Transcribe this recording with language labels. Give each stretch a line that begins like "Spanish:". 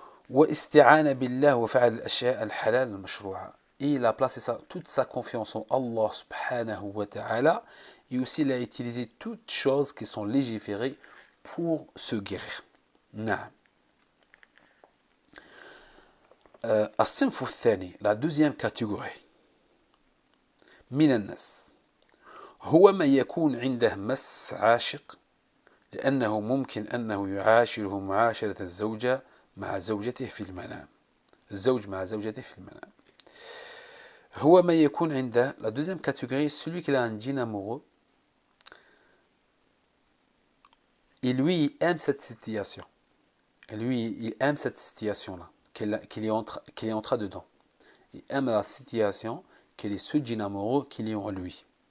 Arabic: واستعان بالله وفعل الأشياء الحلال المشروعة.
French: Et il a placé toute sa confiance en Allah subhanahu wa ta'ala et aussi il a utilisé toutes choses qui sont légiférées pour se guérir.
Arabic: نعم. الصنف الثاني,
French: la deuxième catégorie
Arabic: من الناس هو من يكون عنده مس عاشق لأنه ممكن أنه يعاشره معاشرة الزوجة مع زوجته في المنام. الزوج مع زوجته في المنام. هو من يكون عنده,
French: la deuxième catégorie, celui qui a un djinn amoureux et lui il aime cette situation. Et lui il aime cette situation-là, qu'il est en train dedans. Il aime la situation qu'il est ce djinn amoureux qu'il est en lui.